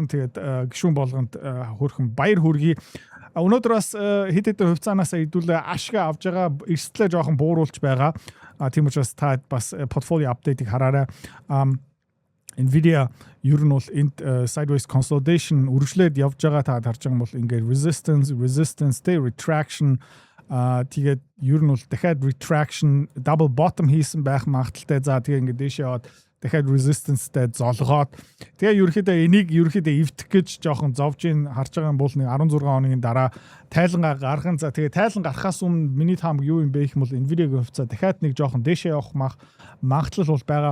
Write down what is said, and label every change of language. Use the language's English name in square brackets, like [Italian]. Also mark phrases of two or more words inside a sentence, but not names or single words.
[Mongolian] Тэгээд гишүүн болгонд хөрхөн баяр хүргэе. Өнөөдөр бас хэд хэдэн хувьцаанаас хэдүүлээ ашиг авж байгаа, эрсдлээ жоохон бууруулж байгаа. Тийм учраас та бас портфолио апдейтыг хараарай. Nvidia ер нь бол энд [English] sideways consolidation [Mongolian] үргэлжлээд явж байгаа, та харж байгаа бол ингээд [English] resistance, retraction [Mongolian] тэгээд ер нь бол дахиад [English] retraction, double bottom [Mongolian] хийсэн байх магадaltaй. За тэгээ ингээд дээшээ яваад дахиад resistance-тэй золгоод тэгээ энийг эвдэх гэж жоохон зовж ин харж байгаа юм бол нэг 16 хоногийн дараа тайлангаа гарган. За тэгээ тайлан гарахаас өмнө миний таамаг юу юм бэ гэх юм бол Nvidia-гийн хувьцаа дахиад нэг жоохон дээшээ явах магадлал бол байгаа.